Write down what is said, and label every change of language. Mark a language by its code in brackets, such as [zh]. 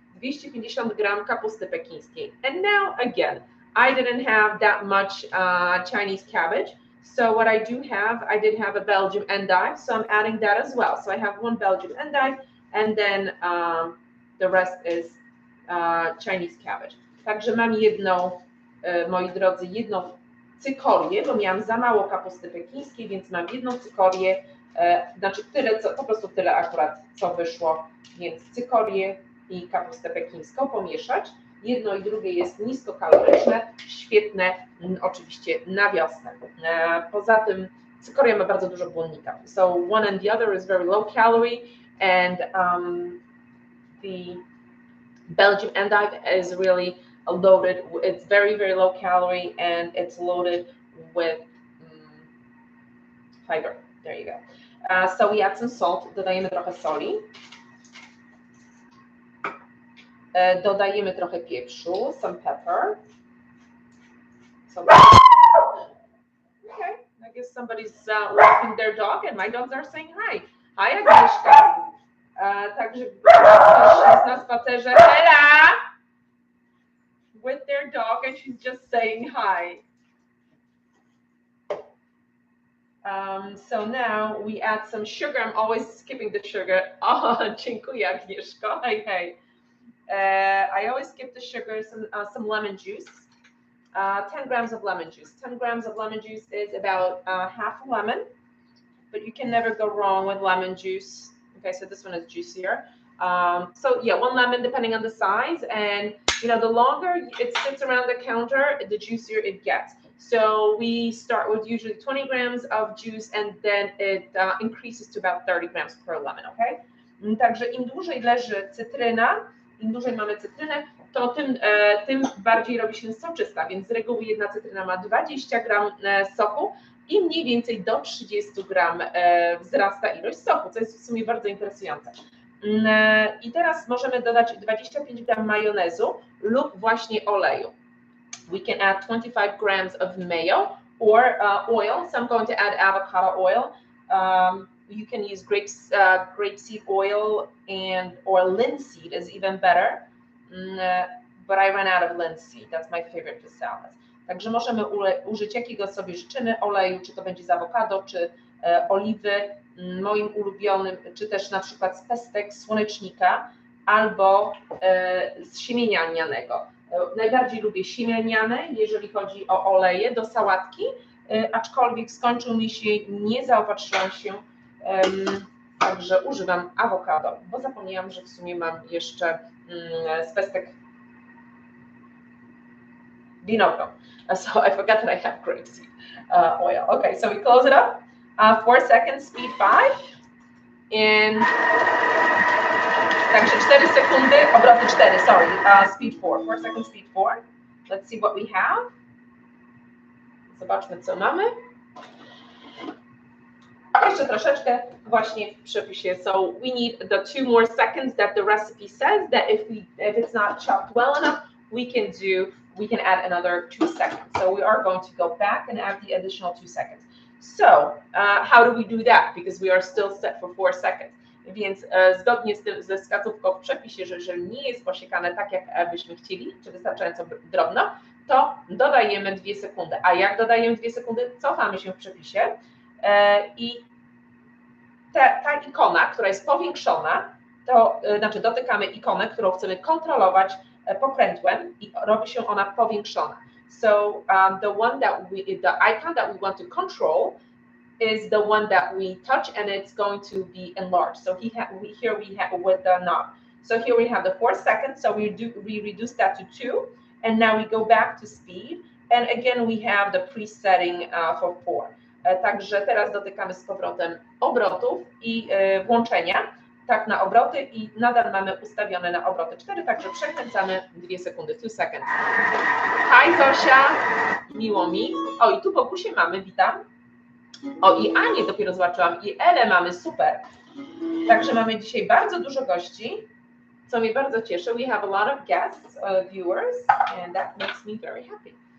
[pl] 250 gram kapusty pekińskiej. [en] And now again, I didn't have that much Chinese cabbage. So what I did have a Belgian endive, so I'm adding that as well. So I have 1 Belgian endive and then the rest is Chinese cabbage. [pl] Także mam jedną, moi drodzy, jedną cykorię, bo miałam za mało kapusty pekińskiej, więc mam jedną cykorię, znaczy tyle, po prostu tyle akurat, co wyszło, więc cykorię i kapustę pekińską pomieszać. Jedno i drugie jest niskokaloryczne, świetne oczywiście na wiosnę. Poza tym cykoria ma bardzo dużo błonnika. [en] So one and the other is very low calorie and the Belgian endive is really loaded. It's very, very low calorie and it's loaded with fiber. There you go. So we add some salt. [pl] Dodajemy trochę soli. Dodajemy trochę pieprzu, [en] some pepper. Okay, I guess somebody's walking their dog and my dogs are saying hi. Hi Agnieszka. [pl] Także jest na spacerze [en] Ela with their dog and she's just saying hi. So now we add some sugar. I'm always skipping the sugar. [pl] Oh, dziękuję Agnieszko. [en] Hey. I always skip the sugar, some lemon juice, 10 grams of lemon juice. 10 grams of lemon juice is about half a lemon, but you can never go wrong with lemon juice. Okay, so this one is juicier. So yeah, 1 lemon depending on the size, and the longer it sits around the counter, the juicier it gets. So we start with usually 20 grams of juice and then it increases to about 30 grams per lemon, okay? [pl] Także im dłużej leży cytryna, im dłużej mamy cytrynę, to tym bardziej robi się soczysta, więc z reguły jedna cytryna ma 20 gram soku i mniej więcej do 30 gram wzrasta ilość soku, co jest w sumie bardzo interesujące. I teraz możemy dodać 25 gram majonezu lub właśnie oleju. [en] We can add 25 grams of mayo or oil. So I'm going to add avocado oil. You can use grapeseed oil or linseed is even better. But I ran out of linseed. That's my favorite for salads. [pl] Także możemy użyć jakiego sobie życzymy oleju, czy to będzie z awokado, czy oliwy. Moim ulubionym, czy też na przykład z pestek słonecznika, albo z siemienia lnianego. Najbardziej lubię siemieniane, jeżeli chodzi o oleje do sałatki, aczkolwiek skończył mi się, nie zaopatrzyłam się, także używam awokado, bo zapomniałam, że w sumie mam jeszcze z pestek vinogron. [en] So I forgot that I have grapeseed oil. Okay, so we close it up. 4 seconds, speed 5. And [pl] także 4 sekundy, obroty 4, [en] sorry, speed 4. 4 seconds, speed 4. Let's see what we have. [pl] Zobaczmy, co mamy. Jeszcze troszeczkę właśnie w przepisie. [en] So we need the 2 more seconds that the recipe says that if it's not chopped well enough, we can add another 2 seconds. So we are going to go back and add the additional 2 seconds. So how do we do that? Because we are still set for 4 seconds. [pl] Więc zgodnie ze wskazówką w przepisie, że jeżeli nie jest posiekane tak, jak byśmy chcieli, czy wystarczająco drobno, to dodajemy 2 sekundy. A jak dodajemy 2 sekundy? Cofamy się w przepisie i ta ikona, która jest powiększona, to znaczy dotykamy ikonę, którą chcemy kontrolować pokrętłem i robi się ona powiększona. [en] So the icon that we want to control is the one that we touch, and it's going to be enlarged. So here we have with the knob. So here we have the 4 seconds. So we reduce that to 2, and now we go back to speed, and again we have the presetting for 4. [pl] Także teraz dotykamy z powrotem obrotów i włączenia, tak na obroty i nadal mamy ustawione na obroty 4, także przekręcamy 2 sekundy, [en] 2 seconds. [pl] Hi Zosia, miło mi. O, i tu Bogusię mamy, witam. O, i Anię dopiero zobaczyłam, i Elę mamy, super. Także mamy dzisiaj bardzo dużo gości, co mnie bardzo cieszy. [en] We have a lot of guests, viewers, and that makes me very happy.